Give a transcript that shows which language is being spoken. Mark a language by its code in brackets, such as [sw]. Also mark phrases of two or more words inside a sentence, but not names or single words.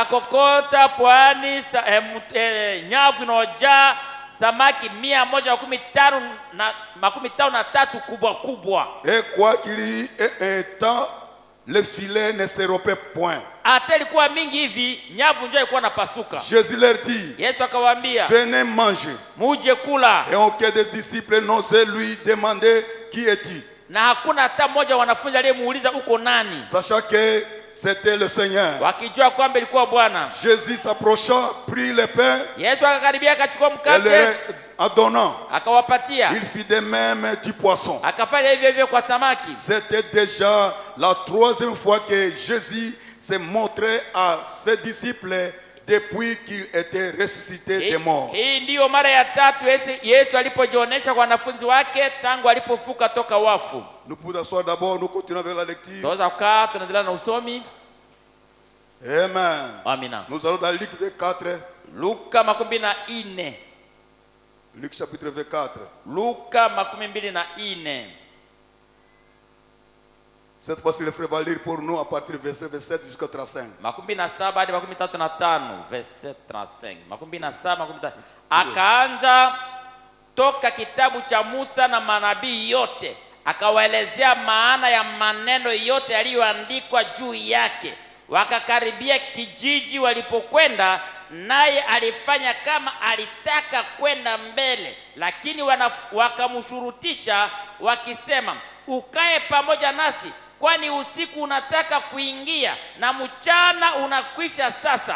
[fr] Et quoi qu'il y ait temps, le filet ne se rompait point. Jésus leur dit, venez manger. Et aucun des disciples n'osait lui demander qui est-il. [sw] Na hakuna hata mmoja wanafunzi aliyemuuliza uko nani. [fr] Sachant que c'était le Seigneur. [sw] Wakijua kwamba ilikuwa Bwana. [fr] Jésus s'approcha, prit le pain. [sw] Yesu akakaribia akachukua mkate. [fr] En donnant, [sw] akawapatia. [fr] Il fit de même du poisson. [sw] Akafanya hivyo hivyo kwa samaki. [fr] C'était déjà la 3e fois que Jésus s'est montré à ses disciples depuis qu'il était ressuscité des morts. [sw] Hii ndio mara ya tatu Yesu alipojionyesha kwa wanafunzi wake tangu alipofuka toka wafu. [fr] Nous pouvons asseoir d'abord, nous continuons avec la lecture. [sw] Tunaweza kukaa, tunaendelea na usomi. Amen. Amina. [fr] Nous allons dans Luc 24. [sw] Luka 24. [fr] Luc chapitre 24. [sw] Luka 24. [fr] Cette fois-ci, le frère va lire pour nous à partir du verset 27 jusqu'à 35. [sw] 27 hadi 35, verset 35. 27. Akaanza toka kitabu cha Musa na manabii yote, akawaelezea maana ya maneno yote yaliyoandikwa juu yake. Wakakaribia kijiji walipokwenda, naye alifanya kama alitaka kwenda mbele, lakini wakamshurutisha wakisema, ukae pamoja nasi, kwani usiku unataka kuingia na mchana unakwisha sasa.